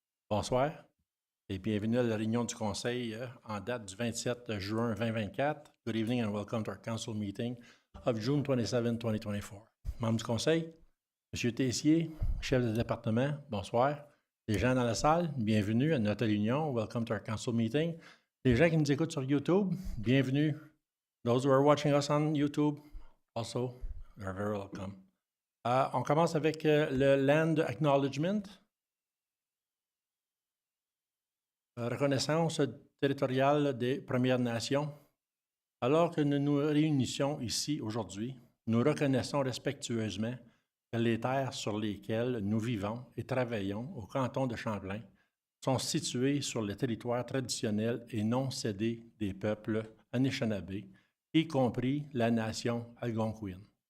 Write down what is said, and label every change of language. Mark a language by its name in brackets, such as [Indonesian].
[French] Bonsoir et bienvenue à la réunion du Conseil en date du 27 juin 2024. [English] Good evening and welcome to our Council meeting of June 27, 2024. [French] Membres du Conseil, M. Tessier, chef de département, bonsoir. Les gens dans la salle, bienvenue à notre réunion. [English] Welcome to our Council meeting. [French] Les gens qui nous écoutent sur YouTube, bienvenue. [English] Those who are watching us on YouTube, also, are very welcome. [French] On commence avec le Land Acknowledgement. Reconnaissance territoriale des Premières Nations. Alors que nous nous réunissons ici aujourd'hui, nous reconnaissons respectueusement que les terres sur lesquelles nous vivons et travaillons au canton de Champlain sont situées sur le territoire traditionnel et non cédé des peuples Anishinaabe, y compris la nation algonquine.